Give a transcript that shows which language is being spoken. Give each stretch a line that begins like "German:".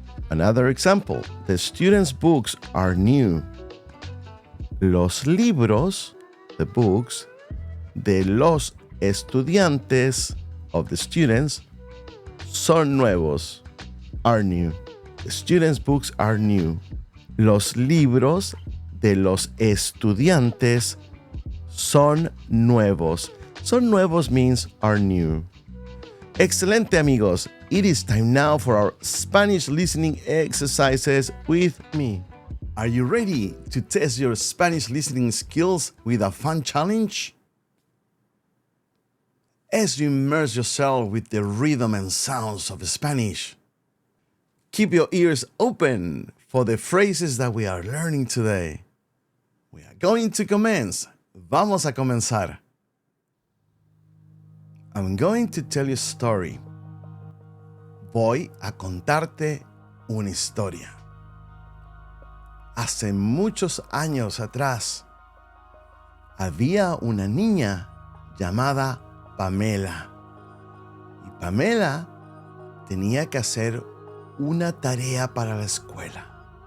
English: Another example, the students' books are new.
Spanish: Los libros,
English: the books,
Spanish: de los estudiantes,
English: of the students,
Spanish: son nuevos,
English: are new. The students' books are new.
Spanish: Los libros de los estudiantes son nuevos.
English: Son nuevos means are new.
Spanish: Excelente, amigos.
English: It is time now for our Spanish listening exercises with me. Are you ready to test your Spanish listening skills with a fun challenge? As you immerse yourself with the rhythm and sounds of Spanish, keep your ears open for the phrases that we are learning today. We are going to commence.
Spanish: Vamos a comenzar.
English: I'm going to tell you a story.
Spanish: Voy a contarte una historia. Hace muchos años atrás, había una niña llamada Pamela. Y Pamela tenía que hacer una tarea para la escuela.